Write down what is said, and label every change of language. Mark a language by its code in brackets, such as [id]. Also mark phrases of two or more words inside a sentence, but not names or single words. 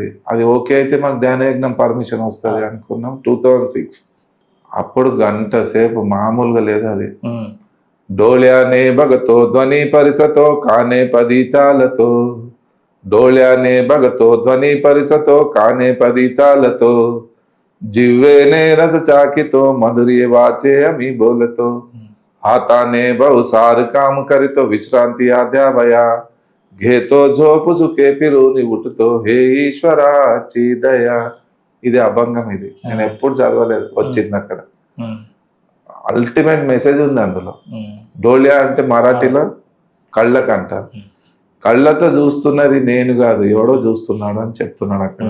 [te] అది ఓకే అయితే మాకు ధ్యాన యజ్ఞం పర్మిషన్ వస్తుంది అనుకున్నాం. 2006 అప్పుడు గంట సేపు మామూలుగా లేదు అది. [mr] डोळ्याने बघतो ध्वनी परिसतो काने पदी चालतो डोळ्याने बघतो ध्वनी परिसतो काने पदी चालतो जिव्वेने रस चाकितो मधुर्य वाचे अमी बोलतो हाताने बहुसार काम करितो विश्रांति आध्यावया घेतो झोप सुखे फिरूनि उठतो हे ఈశ్వరా దయా. [te] ఇది అభంగం. ఇది నేను ఎప్పుడు చదవలేదు. వచ్చింది అక్కడ. [en] ultimate message [te] ఉంది అందులో. డోలియా అంటే మరాఠీలో కళ్ళకు అంటారు. కళ్ళతో చూస్తున్నది నేను కాదు ఎవడో చూస్తున్నాడు అని చెప్తున్నాడు అక్కడ.